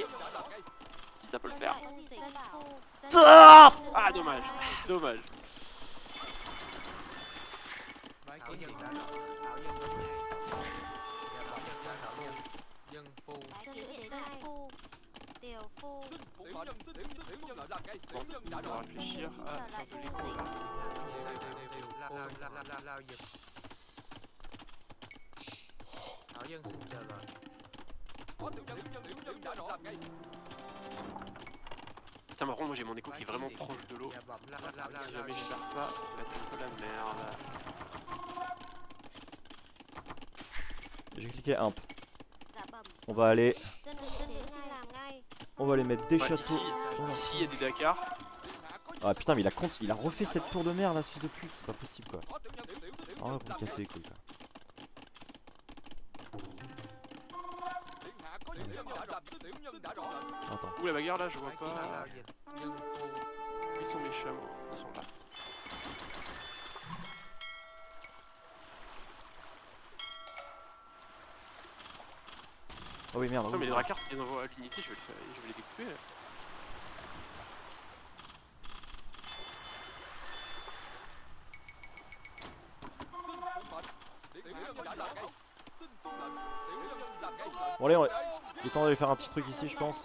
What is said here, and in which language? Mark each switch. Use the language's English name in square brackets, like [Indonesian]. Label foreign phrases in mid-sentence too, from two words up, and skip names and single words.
[French] Si ça peut le faire. Ah dommage, dommage. [Vietnamese] Bái kiến Điện hạ. Thảo Dân đến ngay. Dạ vâng, Thảo Dân. Dân Phu. bái kiến điện hạ phu điều phu [French] Bon, on va réfléchir à faire de l'écho là. [Vietnamese] Lao dịch. Thảo Dân xin chờ lệnh. [French] Putain, par contre, moi j'ai mon écho qui est vraiment proche de l'eau. [Vietnamese] Dạ vâng, [French] Si jamais je perds ça, ça va être un peu la merde. J'ai cliqué imp. [Vietnamese] dạ bẩm [French] On va aller. [Vietnamese] dân nữ xin làm ngay [French] On va aller mettre des Ouais, châteaux. ici il y a des Dakar. Ah putain, mais il a refait cette tour de mer là, ce fils de pute, c'est pas possible quoi. Ah ouais, pour me casser les couilles quoi. Attends. Où la bagarre là, je vois [Vietnamese] Bái kiến [French] pas. [Vietnamese] Lao dịch. Dân Phu. [French] Où ils sont mes chameaux? Ils sont là. Oh oui, merde. Putain, oui, mais les merde. Drakars, c'est bien envoie à l'unité, je vais les découper. Là. Bon, allez, il est temps d'aller faire un petit truc ici, je pense.